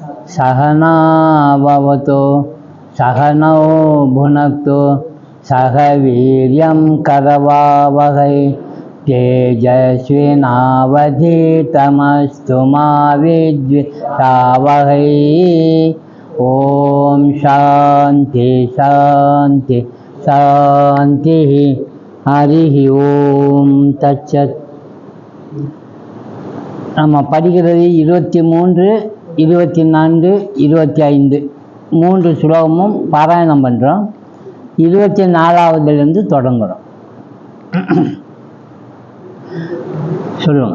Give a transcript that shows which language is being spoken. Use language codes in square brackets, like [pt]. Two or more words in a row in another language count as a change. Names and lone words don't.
[sa] सहना भवतु सहनौ भुनक्तु सह वीर्यं करवावहै तेजस्विनावधीतमस्तु मा विद्विषावहै। ओम शांति शांति शांति। हरि ओम तत्सत्। [ta] நம்ம படிக்கிறது 23, 24, 25 மூன்று ஸ்லோகமும் பாராயணம் பண்ணுறோம். 24வதுலேருந்து தொடங்குறோம். சொல்லுங்க.